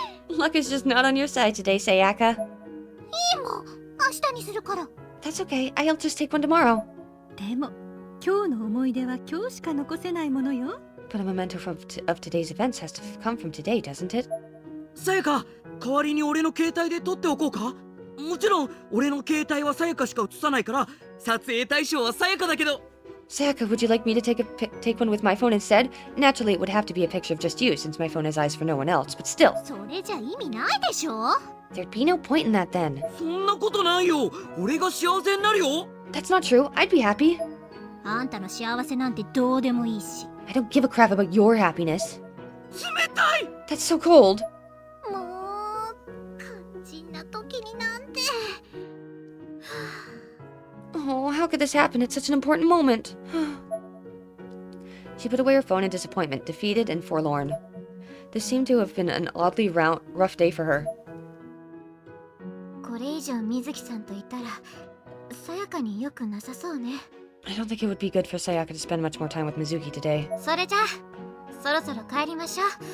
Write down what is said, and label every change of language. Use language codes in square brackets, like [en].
[en] Luck is just not on your side today, Sayaka. [ja] いいもん、明日にするから。 [en] That's okay. I'll just take one tomorrow. [ja] でも今日の思い出は今日しか残せないものよ。 [en] But a memento of today's events has to come from today, doesn't it? [ja] さやか、代わりに俺の携帯で撮っておこうか。もちろん俺の携帯はさやかしか映さないから撮影対象はさやかだけど。 [en] Sayaka, would you like me to take one with my phone instead? Naturally, it would have to be a picture of just you, since my phone has eyes for no one else, but still. [ja] それじゃ意味ないでしょ。 [en] There'd be no point in that then. [ja] そんなことないよ。俺が幸せになるよ。 [en] That's not true. I'd be happy. [ja] あんたの幸せなんてどうでもいいし。 [en] I don't give a crap about your happiness. [ja] 冷たい。 [en] That's so cold. [ja] もう肝心な時になんて。 [en] Oh, how could this happen at such an important moment? She put away her phone in disappointment, defeated and forlorn. This seemed to have been an oddly rough day for her. [ja] これ以上水木さんといたらさやかによくなさそうね。 [en] I don't think it would be good for Sayaka to spend much more time with Mizuki today. [ja] それじゃあそろそろ帰りましょう。